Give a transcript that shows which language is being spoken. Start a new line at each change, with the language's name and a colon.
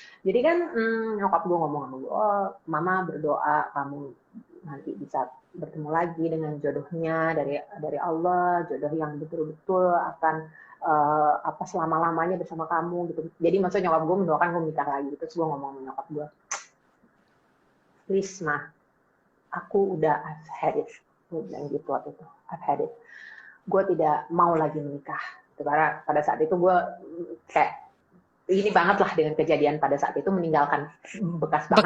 Indonesian: Jadi kan nyokap gue ngomong sama gue, oh mama berdoa kamu nanti bisa bertemu lagi dengan jodohnya dari Allah, jodoh yang betul-betul akan selama-lamanya bersama kamu gitu. Jadi maksudnya nyokap gue mendoakan gue nikah lagi gitu. Terus gue ngomong sama nyokap gue, please ma, aku udah
English: I've had it.
Indonesian: Gue bilang gitu waktu itu,
English: I've had it.
Indonesian: Gue tidak mau lagi menikah. Karena pada saat itu gue kayak ini banget lah dengan kejadian pada saat itu, meninggalkan bekas banget.